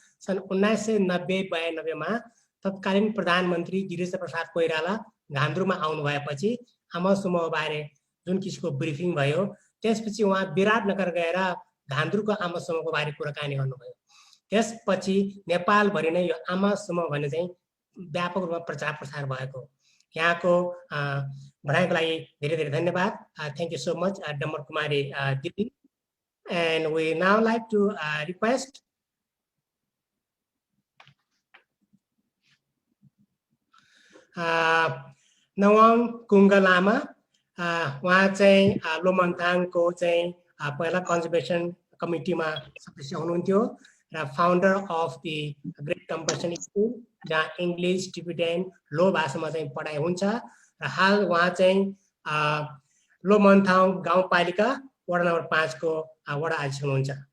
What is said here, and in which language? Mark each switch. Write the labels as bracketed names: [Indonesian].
[Nepali] सन् 1990-92मा तत्कालीन प्रधानमन्त्री गिरिजा प्रसाद कोइराला घान्द्रुमा आउनु भएपछि आमा समूह बारे जुन किसिमको ब्रिफिङ भयो, त्यसपछि उहाँ विराटनगर गएर घान्द्रुको आमा समूहको बारे कुराकानी गर्नुभयो। त्यसपछि नेपालभरि नै यो आमा समूह भन्ने चाहिँ व्यापक रूपमा प्रचार प्रसार भएको। यहाँको भनाइको लागि धेरै धेरै धन्यवाद। [English] Thank you so much Dambar Kumari दिदी। And we now like to request Nawang Kunga Lama. [Nepali] उहाँ चाहिँ लोमन्थाङको चाहिँ पहिला कन्जर्भेसन कमिटीमा सदस्य हुनुहुन्थ्यो र [English] founder of the great compassion school, [Nepali] जहाँ इङ्ग्लिस टिबिटेन लो भाषामा चाहिँ पढाइ हुन्छ। र हाल उहाँ चाहिँ लोमन्थाङ गाउँपालिका वडा नम्बर 5 को वडा अध्यक्ष हुनुहुन्छ।